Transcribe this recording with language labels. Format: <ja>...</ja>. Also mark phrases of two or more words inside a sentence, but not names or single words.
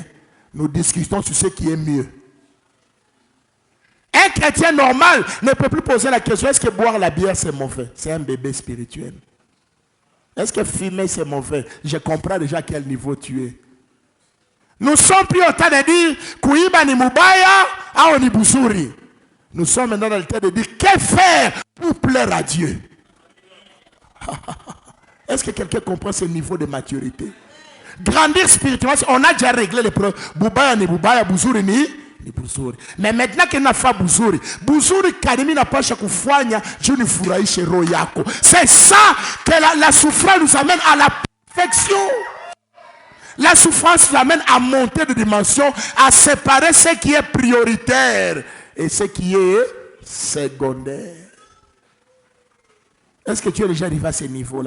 <fr>Nous discutons sur ce qui est mieux. Un chrétien normal ne peut plus poser la question, est-ce que boire la bière c'est mauvais? C'est un bébé spirituel. Est-ce que fumer c'est mauvais? Je comprends déjà à quel niveau tu es. Nous sommes plus au temps de dire</fr> <sw>kuiba ni mubaya au ni buzuri.</sw> <fr>Nous sommes maintenant dans le temps de dire que faire pour plaire à Dieu. Est-ce que quelqu'un comprend ce niveau de maturité? Grandir spirituellement, on a déjà réglé les problèmes.</fr> <sw>Bubaya ni bubaya, buzuri ni buzuri.</sw> <fr>Mais maintenant qu'il n'a pas</fr> <sw>buzuri, buzuri kadimi na pasha kufanya juu nifurahishe roho yako.</sw> <fr>C'est ça que la souffrance nous amène à la perfection. La souffrance nous amène à monter de dimension, à séparer ce qui est prioritaire et ce qui est secondaire. Est-ce que tu es déjà arrivé à ce niveau-là?</fr>